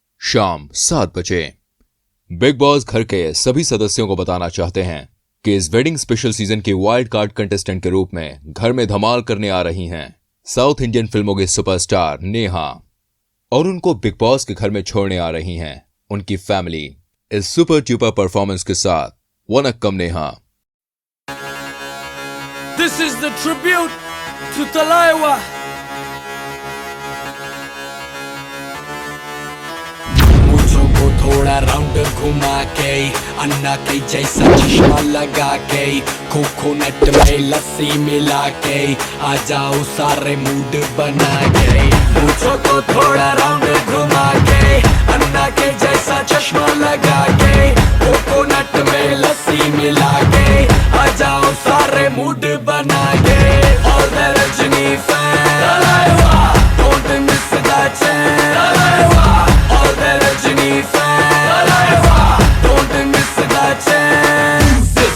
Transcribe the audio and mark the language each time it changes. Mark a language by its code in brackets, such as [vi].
[hi] शाम 7 बजे big boss घर के सभी सदस्यों को बताना चाहते हैं कि इस वेडिंग स्पेशल सीजन की वाइल्ड कार्ड कंटेस्टेंट के रूप में घर में धमाल करने आ रही हैं साउथ इंडियन फिल्मों की सुपरस्टार नेहा, और उनको बिग बॉस के घर में छोड़ने आ रही हैं उनकी फैमिली इस सुपर ट्यूपर परफॉर्मेंस के साथ। Vanakkam Neha. [en] This is the tribute to Talaiwa. [hi] मुझों को थोड़ा राउंड घुमा के, अन्ना के जैसा चश्मा लगा के, कोकोनट में लस्सी मिला के, आ जाओ सारे मूड बना के। मुझों को थोड़ा राउंड घुमा के, अन्ना के जैसा चश्मा लगा के, कोकोनट में लस्सी मिला के, आ जाओ सारे मूड बना के। [en] All the Rajini fans, Talaiwa, don't miss that chance. Talaiwa, all the Rajini fans, Talaiwa, don't miss that chance.